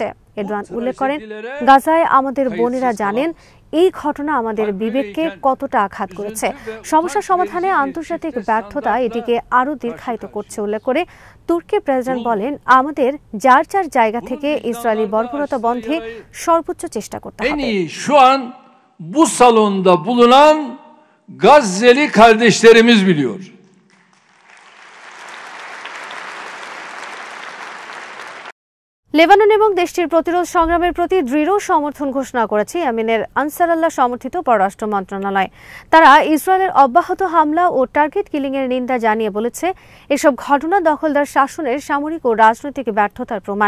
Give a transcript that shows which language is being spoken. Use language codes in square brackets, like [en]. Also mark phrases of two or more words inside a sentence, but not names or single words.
[bn] এরদোয়ান উল্লেখ করেন, গাজায় আমাদের বোনেরা জানেন এই ঘটনা আমাদের বিবেককে কতটা আঘাত করেছে। সমস্যা সমাধানে আন্তর্জাতিক ব্যর্থতা এটিকে আরও দীর্ঘায়িত করছে উল্লেখ করে তুর্কির প্রেসিডেন্ট বলেন, আমাদের যার যার জায়গা থেকে ইসরায়েলি বর্বরতা বন্ধে সর্বোচ্চ চেষ্টা করতে হবে। [tr] Şu an bu salonda bulunan Gazze'li kardeşlerimiz biliyor. [bn] লেবানন এবং দেশটির প্রতিরোধ সংগ্রামের প্রতি দৃঢ় সমর্থন ঘোষণা করেছে ইয়েমেনের আনসার আল্লাহ সমর্থিত পররাষ্ট্র মন্ত্রণালয়। তারা ইসরায়েলের অব্যাহত হামলা ও [en] target killing [bn] নিন্দা জানিয়ে বলেছে, এসব ঘটনা দখলদার শাসনের সামরিক ও রাজনৈতিক ব্যর্থতার প্রমাণ।